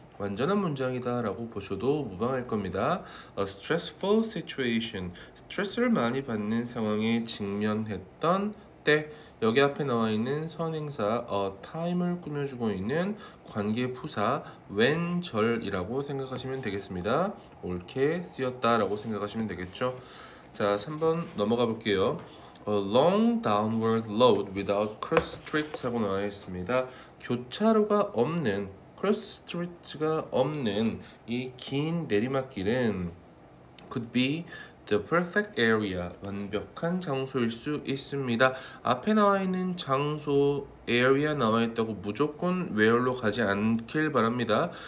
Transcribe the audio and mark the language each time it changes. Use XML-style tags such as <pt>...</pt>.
<ko>완전한 문장이다 라고 보셔도 무방할 겁니다. A stressful situation, 스트레스를 많이 받는 상황에 직면했던 때, 여기 앞에 나와 있는 선행사 a time을 꾸며주고 있는 관계 부사 when절이라고 생각하시면 되겠습니다. 옳게 쓰였다 라고 생각하시면 되겠죠. 자, 3번 넘어가 볼게요.</ko> <en>A long downward load without cross streets 하고 나와 있습니다.</en> <ko>교차로가 없는, cross streets가 없는 이 긴 내리막길은 could be the perfect area, 완벽한 장소일 수 있습니다. 앞에 나와 있는 장소, area 나와 있다고 무조건 where로 가지 않길 바랍니다.</ko>